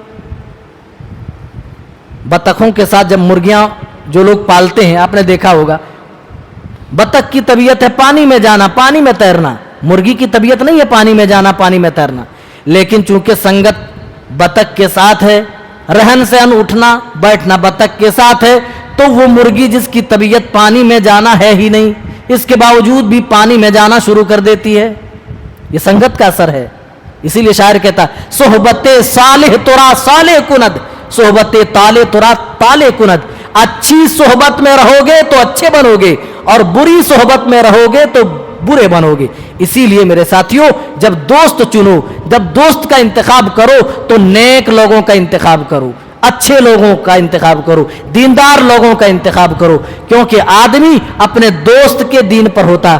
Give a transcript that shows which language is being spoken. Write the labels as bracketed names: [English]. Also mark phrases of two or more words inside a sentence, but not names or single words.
[Urdu] بطخوں کے ساتھ جب مرغیاں جو لوگ پالتے ہیں آپ نے دیکھا ہوگا، بطخ کی طبیعت ہے پانی میں جانا، پانی میں تیرنا، مرغی کی طبیعت نہیں ہے پانی میں جانا، پانی میں تیرنا، لیکن چونکہ سنگت بطخ کے ساتھ ہے، رہن سہن اٹھنا بیٹھنا بطخ کے ساتھ ہے، تو وہ مرغی جس کی طبیعت پانی میں جانا ہے ہی نہیں، اس کے باوجود بھی پانی میں جانا شروع کر دیتی ہے۔ یہ سنگت کا اثر ہے۔ اسی لیے شاعر کہتا ہے [Persian] صحبت صالح ترا صالح کند، صحبت طالح ترا طالح کند، [Urdu] اچھی صحبت میں رہو گے تو اچھے بنو گے اور بری صحبت میں رہو گے تو برے بنو گے۔ اسی لیے میرے ساتھیوں جب دوست چنو، جب دوست کا انتخاب کرو تو نیک لوگوں کا انتخاب کرو، اچھے لوگوں کا انتخاب کرو، دیندار لوگوں کا انتخاب کرو، کیونکہ آدمی اپنے دوست کے دین پر ہوتا ہے۔